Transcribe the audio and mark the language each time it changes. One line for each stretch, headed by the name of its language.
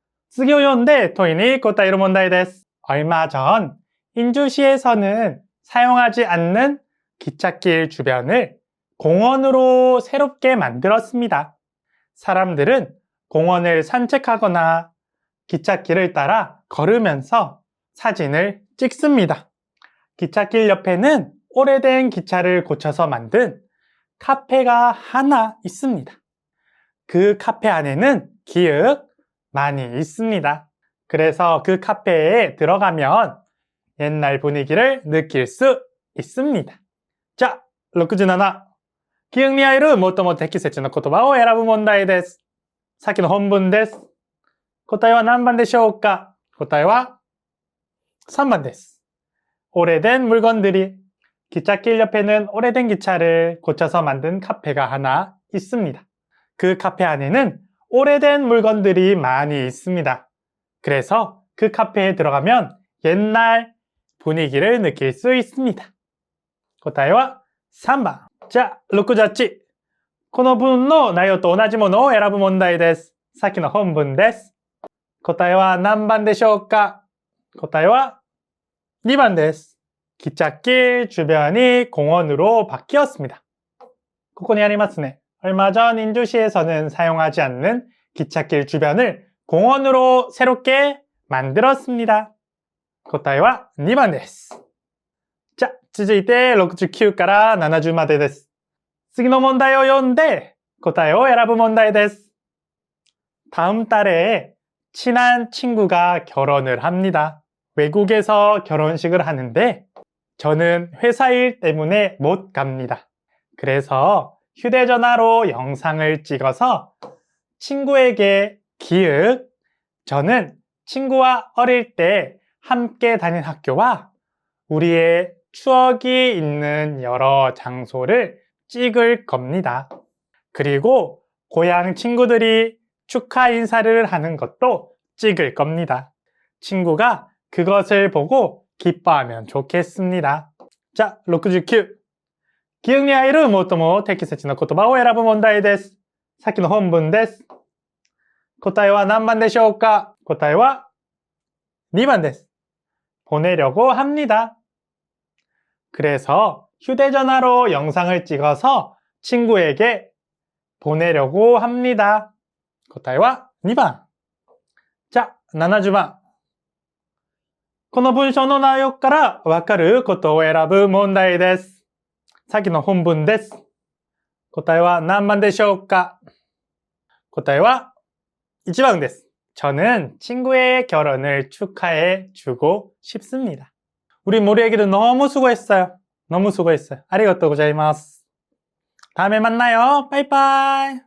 Japanese: 次を読んで問いに答える問題です。
Korean: 얼마 전 인주시에서는 사용하지 않는 기찻길 주변을 공원으로 새롭게 만들었습니다. 사람들은 공원을 산책하거나 기찻길을 따라 걸으면서 사진을 찍습니다. 기찻길 옆에는 오래된 기차를 고쳐서 만든 카페가 하나 있습니다. 그 카페 안에는 기억 많이 있습니다. 그래서 그 카페에 들어가면 옛날 분위기를 느낄 수 있습니다.
Japanese: 자, 67記憶に入る最も適切な言葉を選ぶ問題です。さっきの本文です。答えは何番でしょうか？答えは3번です。
Korean: 오래된 물건들이 기찻길 옆에는 오래된 기차를 고쳐서 만든 카페가 하나 있습니다. 그 카페 안에는 오래된 물건들이 많이 있습니다. 그래서 그 카페에 들어가면 옛날 분위기를 느낄 수 있습니다.
Japanese: 答えは3번。じゃあ、68。この文の内容と同じものを選ぶ問題です。さっきの本文です。答えは何番でしょうか？答えは2번です。
Korean: 기찻길 주변이 공원으로 바뀌었습니다.
Japanese: ここにありますね。
Korean: 얼마 전 인주시에서는 사용하지 않는 기찻길 주변을 공원으로 새롭게 만들었습니다.
Japanese: 答えは2번です。じゃあ、続いて69から70までです。次の問題を読んで答えを選ぶ問題です。
Korean: 다음 달에 친한 친구가 결혼을 합니다. 외국에서 결혼식을 하는데 저는 회사 일 때문에 못 갑니다. 그래서 휴대전화로 영상을 찍어서 친구에게 기억, 저는 친구와 어릴 때 함께 다닌 학교와 우리의 추억이 있는 여러 장소를 찍을 겁니다. 그리고 고향 친구들이 축하 인사를 하는 것도 찍을 겁니다. 친구가 그것을 보고 기뻐하면 좋겠습니다. 자, 69.
Japanese: 記憶に入る最も適切な言葉を選ぶ問題です。さっきの本文です。答えは何番でしょうか？答えは2번です.
Korean: 보내려고 합니다. 그래서 휴대전화로 영상을 찍어서 친구에게 보내려고 합니다.
Japanese: 答えは2번.자, 70번. この文章の内容からわかることを選ぶ問題です。さっきの本文です。答えは何番でしょうか？答えは1번です.
Korean: 저는 친구의 결혼을 축하해 주고 싶습니다. 우리 모리 애기들 너무 수고했어요. 너무 수고했어요.
Japanese: 아리가또 고자이마스.
Korean: 다음에 만나요. 빠이빠이.